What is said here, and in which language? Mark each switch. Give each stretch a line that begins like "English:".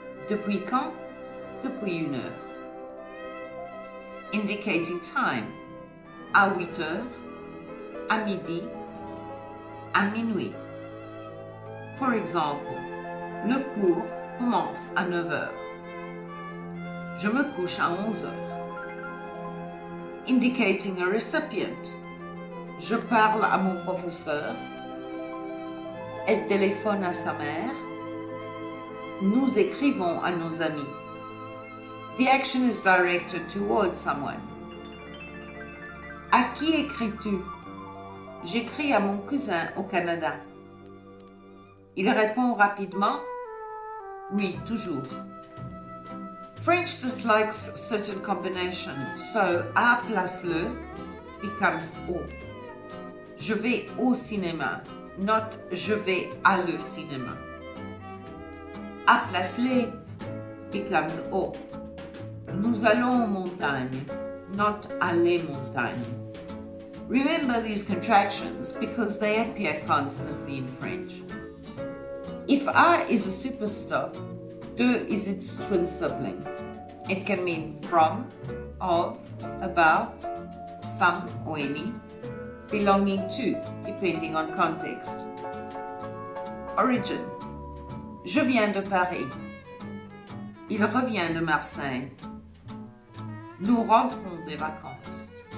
French: Depuis quand? Depuis 1 heure.
English: Indicating time.
French: À 8 heures, à midi, à minuit.
English: For example,
French: le cours commence à 9 heures. Je me couche à 11 heures.
English: Indicating a recipient.
French: Je parle à mon professeur. Elle téléphone à sa mère. Nous écrivons à nos amis.
English: The action is directed towards someone.
French: À qui écris-tu? J'écris à mon cousin au Canada. Il répond rapidement. Oui, toujours.
English: French dislikes certain combinations, so à plus le becomes au.
French: Je vais au cinéma, not je vais à le cinéma. À plus les
English: becomes
French: au. Nous allons aux montagnes, not à les montagnes.
English: Remember these contractions because they appear constantly in French. If à is a superstar, de is its twin sibling. It can mean from, of, about, some or any, belonging to, depending on context.
French: Origin. Je viens de Paris. Il revient de Marseille. Nous rentrons des vacances.